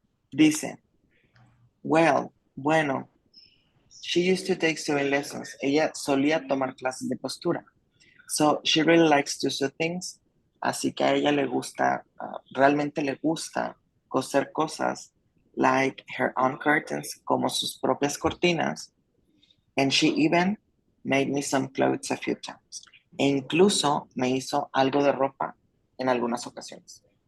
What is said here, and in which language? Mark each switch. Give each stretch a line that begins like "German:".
English: Dice, well, bueno, she used to take sewing lessons.
Spanish: Ella solía tomar clases de costura.
English: So she really likes to sew things.
Spanish: Así que a ella le gusta, realmente le gusta coser cosas
English: like her own curtains,
Spanish: como sus propias cortinas.
English: And she even made me some clothes a few times.
Spanish: E incluso me hizo algo de ropa en algunas ocasiones.